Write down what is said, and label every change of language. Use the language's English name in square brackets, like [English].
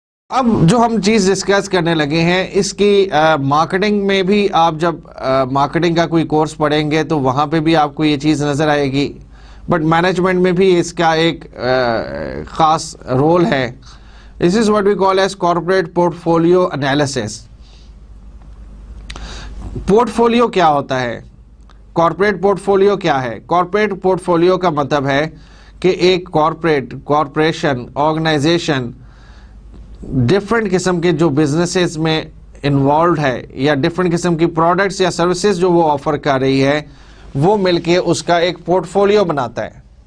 [Urdu] اب جو ہم چیز ڈسکس کرنے لگے ہیں اس کی مارکیٹنگ میں بھی, آپ جب مارکیٹنگ کا کوئی کورس پڑھیں گے تو وہاں پہ بھی آپ کو یہ چیز نظر آئے گی, بٹ مینجمنٹ میں بھی اس کا ایک خاص رول ہے. [English] This is what we call as corporate portfolio analysis. [Urdu] Portfolio کیا ہوتا ہے؟ کارپوریٹ پورٹفولیو کیا ہے؟ کارپوریٹ پورٹفولیو کا مطلب ہے کہ ایک کارپوریشن, آرگنائزیشن ڈفرنٹ قسم کے جو بزنسز میں انوالوڈ ہے یا ڈفرنٹ قسم کی پروڈکٹس یا سروسز جو وہ آفر کر رہی ہے, وہ مل کے اس کا ایک پورٹفولیو بناتا ہے.